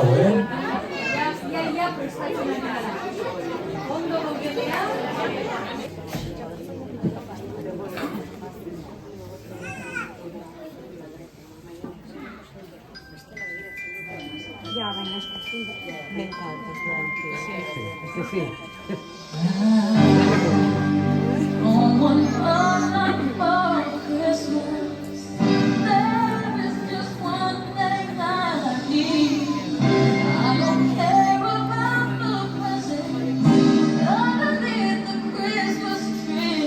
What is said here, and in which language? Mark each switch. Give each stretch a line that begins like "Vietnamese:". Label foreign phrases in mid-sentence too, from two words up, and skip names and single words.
Basque: Ja, prestatzen ari gara. Ondo gaudea. Ja, baina eskuzun benta
English: On one night for Christmas, there is just one thing I need. I don't care about the presents underneath the Christmas tree.